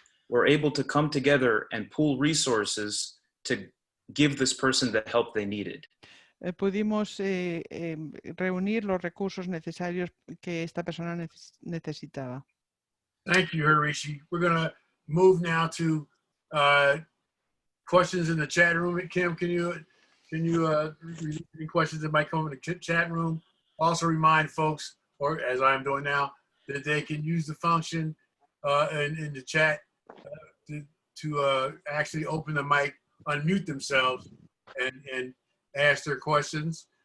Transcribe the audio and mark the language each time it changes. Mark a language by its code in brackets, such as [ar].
[en] We're able to come together and pool resources to give this person the help they needed. [es] Pudimos reunir los recursos necesarios que esta persona necesitaba. [en] Thank you, Harishi. We're going to move now to questions in the chat room. Kim, can you read any questions that might come in the chat room? Also remind folks, or as I'm doing now, that they can use the function in the chat to actually open the mic, unmute themselves, and ask their questions.